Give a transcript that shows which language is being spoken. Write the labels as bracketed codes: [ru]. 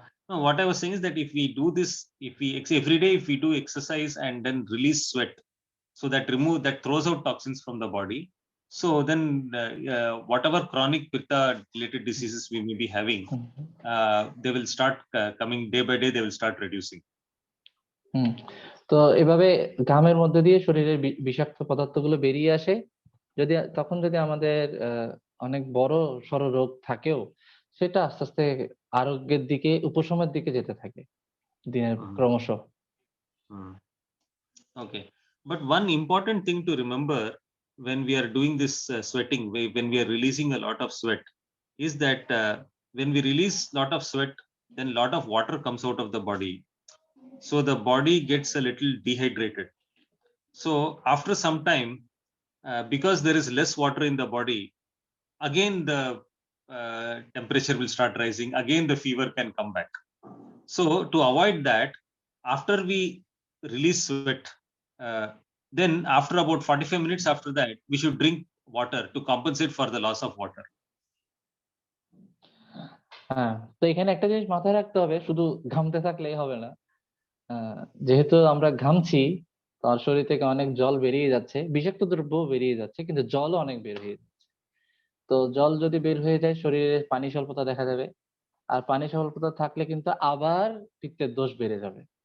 [en] No, what I was saying is that if we do this, every day, if we do exercise and then release sweat, so that throws out toxins from the body. So then whatever chronic pitta related diseases we may be having, they will start coming day by day, they will start reducing. [bn] তো এভাবে ঘামের মধ্যে দিয়ে শরীরের বিষাক্ত পদার্থগুলো বেরিয়ে আসে। যদি আমাদের অনেক বড় সড় রোগ থাকেও, সেটা আস্তে আস্তে আরোগ্যের দিকে, উপশমের দিকে যেতে থাকে দিনের ক্রমশ। [en] Okay, but one important thing to remember when we are doing this sweating, when we are releasing a lot of sweat, is that when we release lot of sweat, then lot of water comes out of the body, so the body gets a little dehydrated. So after some time, because there is less water in the body, again the temperature will start rising, again the fever can come back. So to avoid that, after we release sweat, then after about 45 minutes after that, we should drink water to compensate for the loss of water. [bn] হ্যাঁ, তো এখানে একটা জিনিস মাথায় রাখতে হবে, শুধু ঘামতে থাকলেই হবে না। যেহেতু আমরা ঘামছি, তার শরীর থেকে অনেক জল বেরিয়ে যাচ্ছে, বিষাক্ত দ্রব্য বেরিয়ে যাচ্ছে, কিন্তু জলও অনেক বের হয়ে যাচ্ছে। তো জল যদি বের হয়ে যায়, শরীরে পানি স্বল্পতা দেখা দেবে, আর পানি স্বল্পতা থাকলে কিন্তু আবার পিত্তের দোষ বেড়ে যাবে।